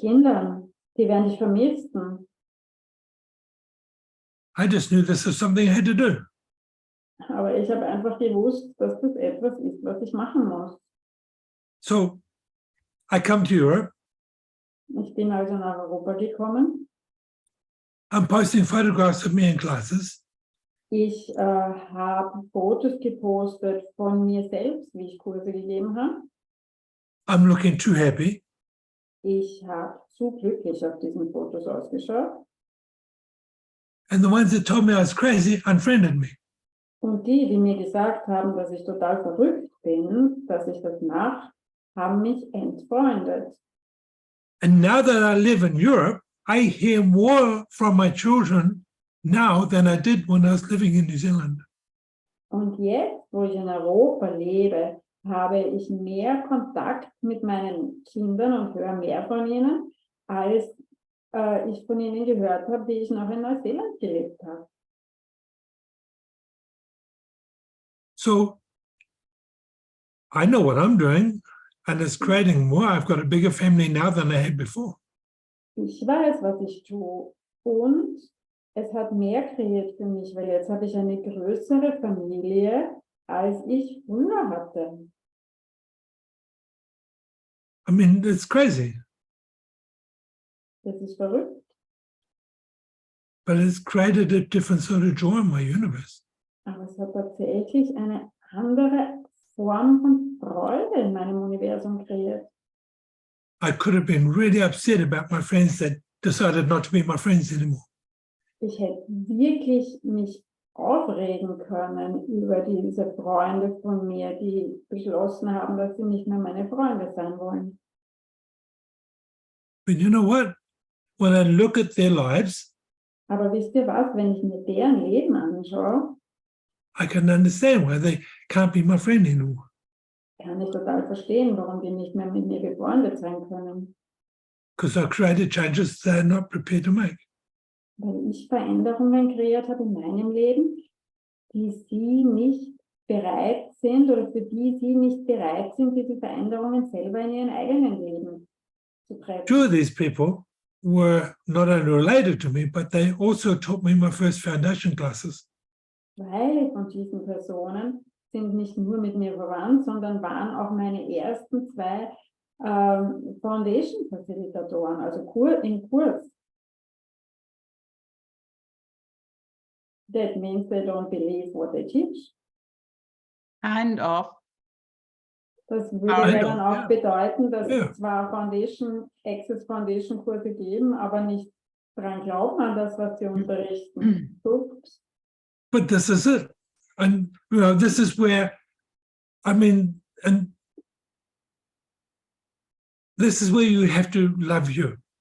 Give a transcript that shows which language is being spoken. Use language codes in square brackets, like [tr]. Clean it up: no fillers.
[de] Kindern, die werden dich vermissen. [en] I just knew this was something I had to do. [de] Aber ich habe einfach gewusst, dass das etwas ist, was ich machen muss. [en] So I come to Europe. [de] Ich bin also nach Europa gekommen. [en] I'm posting photographs of me in classes. [de] Ich habe Fotos gepostet von mir selbst, wie ich Kurse gegeben habe. [en] I'm looking too happy. [de] Ich habe zu glücklich auf diesen Fotos ausgeschaut. [en] And the ones that told me I was crazy unfriended me. [de] Und die mir gesagt haben, dass ich total verrückt bin, dass ich das mache, haben mich entfreundet. [en] And now that I live in Europe, I hear more from my children now than I did when I was living in New Zealand. [de] Und jetzt, wo ich in Europa lebe, habe ich mehr Kontakt mit meinen Kindern und höre mehr von ihnen, als ich von ihnen gehört habe, die ich noch in Neuseeland gelebt habe. [en] So I know what I'm doing, and it's creating more. I've got a bigger family now than I had before. [de] Ich weiß, was ich tue und es hat mehr kreiert für mich, weil jetzt habe ich eine größere Familie, als ich früher hatte. [en] I mean, it's crazy, [de] Das ist verrückt. [en] but it's created a different sort of joy in my universe. [de] Aber es hat tatsächlich eine andere Form von Freude in meinem Universum kreiert. [en] I could have been really upset about my friends that decided not to be my friends anymore. [de] Ich hätte wirklich mich aufregen können über diese Freunde von mir, die beschlossen haben, dass sie nicht mehr meine Freunde sein wollen. [en] But you know what? When I look at their lives, [de] Aber wisst ihr was, wenn ich mir deren Leben anschaue, [en] I can understand why they can't be my friend anymore. [de] kann ich total verstehen, warum die nicht mehr mit mir befreundet sein können. [en] Because I created changes they're not prepared to make. [de] Weil ich Veränderungen kreiert habe in meinem Leben, die sie nicht bereit sind oder für die sie nicht bereit sind, diese Veränderungen selber in ihrem eigenen Leben zu treffen. [en] Two of these people were not only related to me, but they also taught me my first foundation classes. [de] Zwei von diesen Personen sind nicht nur mit mir verwandt, sondern waren auch meine ersten zwei Foundation-Facilitatoren, also im Kurs. [en] That means they don't believe what they teach. Kind of. [de] Das würde ja dann auch ja. bedeuten, dass Ja. es zwar Access Foundation Kurse geben, aber nicht daran glauben an das, was sie unterrichten. Ups. [en] But this is it. And you know, this is where, I mean, and this is where you have to love you.